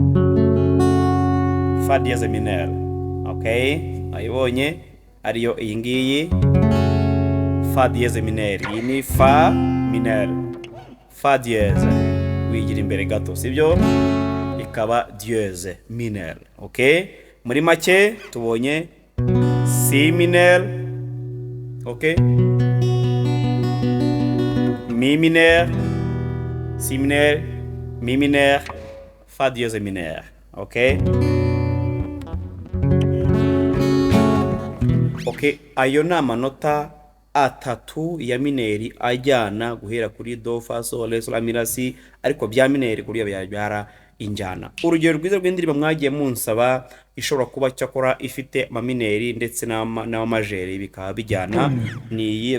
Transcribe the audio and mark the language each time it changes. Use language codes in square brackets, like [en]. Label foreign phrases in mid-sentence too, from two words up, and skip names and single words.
[fr] Fa dièse mineur. Okay? [rw] Ayibonye ariyo iyi ngiyi [fr] fa dièse mineur. [rw] Iyi ni [fr] fa mineur. Fa dièse [rw] wigira imbere gato, sibyo? Ikaba [fr] dièse mineur. [rw] Okay? Muri make tubonye [fr] si mineur. [rw] Okay? [fr] Mi mineur, si mineur, mi mineur, fa dièse mineur. [rw] Okay? Okay, ayo ni amanota atatu ya mineri ajyana guhera kuri do, fa, sol, re, sol, la, mi, la, si, ariko bya mineri kuriyo byabyara injyana. Urugero rwiza rw'indirimbo mwagiye munsaba ishobora kuba cyakora ifite amamineri ndetse n'amajeri bikaba bijyana ni iyi